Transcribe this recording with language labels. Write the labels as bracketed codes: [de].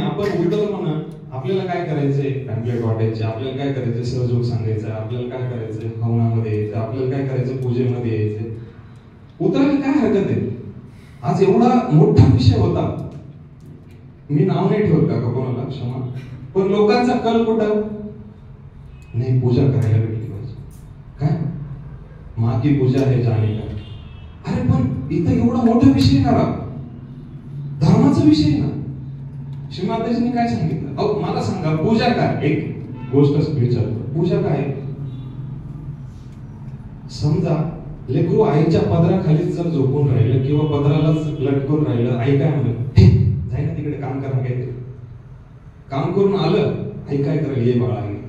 [mr] आपण उलटवलं म्हणा, आपल्याला काय करायचंय, पॅम्पलेट वाटायचे, आपल्याला काय करायचं सहयोग सांगायचं, आपल्याला काय करायचं हवनामध्ये यायचं, आपल्याला काय करायचं पूजेमध्ये यायचं. उतरायला काय हरकत आहे? आज एवढा मोठा विषय होता, मी नाव नाही ठेवत का कोणाला, क्षमा. पण लोकांचा कल कुठं? नाही, पूजा करायला भेटली पाहिजे. काय [hi] माँ की पूजा है जाने का. [mr] अरे पण इथं एवढा मोठा विषय करा, धर्माचा विषय ना. श्रीमाताजींनी काय सांगितलं? अहो मला सांगा, पूजा काय? एक गोष्ट विचारतो, पूजा काय? समजा लेकरू आईच्या पदराखाली जर झोपून राहिलं किंवा पदरालाच लटकून राहिलं, आई काय म्हणत, जाय ना तिकडे काम करा, काहीतरी काम करून आलं, आई काय करेल, ये बाळा.